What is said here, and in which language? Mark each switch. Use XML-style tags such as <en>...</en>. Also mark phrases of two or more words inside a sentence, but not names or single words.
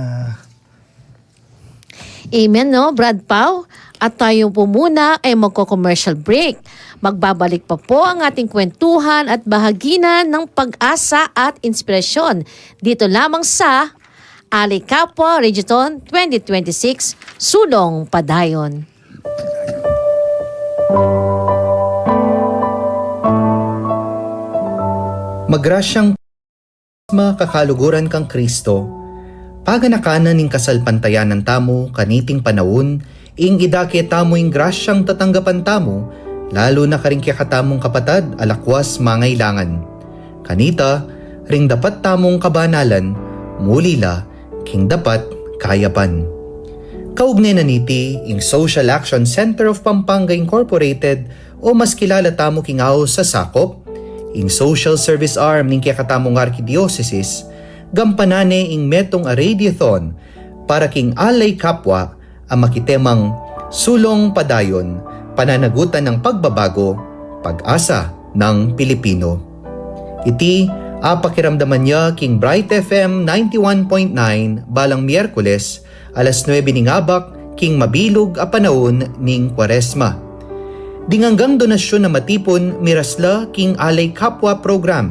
<tl>Amen, no, Brad Pau? At tayo po muna ay magko-</tl> <en>commercial break.</en> <tl>Magbabalik pa po ang ating kwentuhan at bahaginan ng pag-asa at inspirasyon. Dito lamang sa Ali Kapwa Reggaeton 2026, Sulong Padayon.</tl> <pam>Magrasyang makakaluguran kang Kristo, paganakanan ning kasalpantayanan tamo kaniting panahon, ing idake tamo ing grasyang tatanggapan tamo, lalo na karingkya katamong kapatad alakwas mangailangan. Kanita, ring dapat tamong kabanalan, mulila, king dapat kayapan. Kaugnay na niti, ing Social Action Center of Pampanga Incorporated o mas kilala tamo kingaw sa sakop, ing</pam> <en>social service arm</en> <pam>ning kakatamong Archdiocese, gampanane ing metong a radiothon para king alay kapwa ang makitemang sulong padayon,</pam> <tl>pananagutan ng pagbabago, pag-asa ng Pilipino.</tl> <pam>Iti pakiramdaman niya king Bright FM 91.9 balang Miyerkules alas 9 ning abak king mabilog a panahon ning Kwaresma. Dinganggang donasyon na matipon mirasla king Alay Kapwa program.</pam>